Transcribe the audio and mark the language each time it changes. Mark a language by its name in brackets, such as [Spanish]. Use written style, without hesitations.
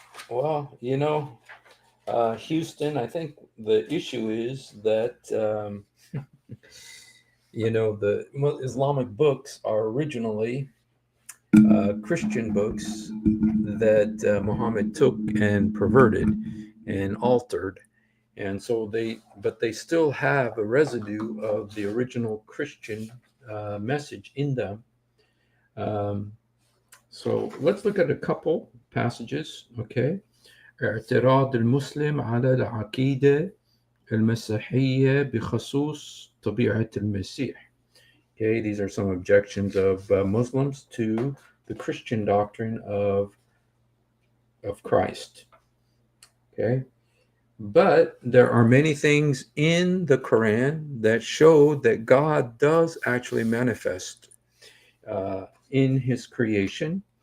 [English] Well, Houston, I think the issue is that, the Islamic books are originally Christian books that Muhammad took and perverted and altered. And so they still have a residue of the original Christian message in them. So let's look at a couple passages, okay? [Arabic] اعتراض المسلم على العقيدة المسيحية بخصوص طبيعة المسيح. [English] Okay, these are some objections of Muslims to the Christian doctrine of Christ. Okay, but there are many things in the Quran that show that God does actually manifest in his creation.